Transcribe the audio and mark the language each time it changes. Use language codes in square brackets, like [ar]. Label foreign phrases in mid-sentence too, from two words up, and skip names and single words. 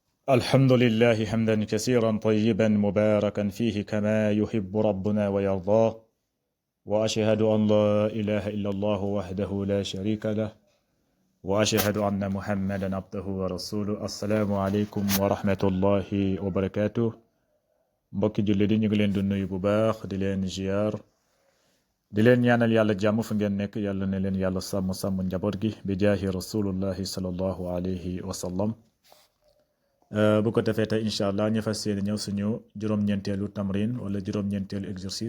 [ar] الحمد لله حمدا كثيرا طيبا مباركا فيه كما يحب ربنا ويرضاه. وأشهد أن لا إله إلا الله وحده لا شريك له، وأشهد أن محمدا عبده ورسوله. السلام عليكم ورحمة الله وبركاته. [wo] mbokki julli di ñu ngi leen di nuyu bu baax di leen ziar di leen ñaanal yàlla jàmm fu ngeen nekk yàlla ne leen yàlla sàmm njaboot gi bi [ar] جاه رسول الله صلى الله عليه وسلم. [wo] bu ko defee tey [ar] إن شاء الله [wo] ñu fas yéene ñëw suñu juróom-ñeenteelu tamrin wala juróom-ñeenteelu exercice.